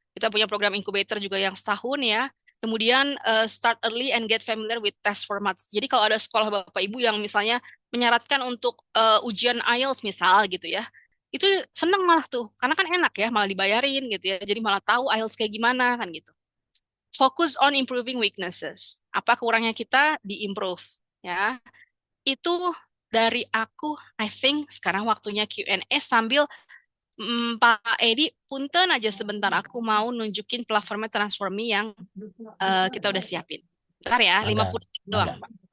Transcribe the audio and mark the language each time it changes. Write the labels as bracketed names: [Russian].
[Indonesian] Kita punya program incubator juga yang setahun ya. Kemudian [English] start early and get familiar with test formats. [Indonesian] Jadi kalau ada sekolah Bapak Ibu yang misalnya menyaratkan untuk ujian IELTS misal gitu ya, itu seneng malah tuh, karena kan enak ya, malah dibayarin gitu ya, jadi malah tahu IELTS kayak gimana kan gitu. [English] Focus on improving weaknesses. [Indonesian] Apa kurangnya kita diimprove ya. Itu dari aku, [English] I think [Indonesian] sekarang waktunya Q&A sambil Pak Edi, punten aja sebentar aku mau nunjukin platformnya Transformi yang kita udah siapin. Bentar ya, [Sundanese] Mangga, [Indonesian] 50 detik doang, [Sundanese] mangga. [Indonesian] Pak.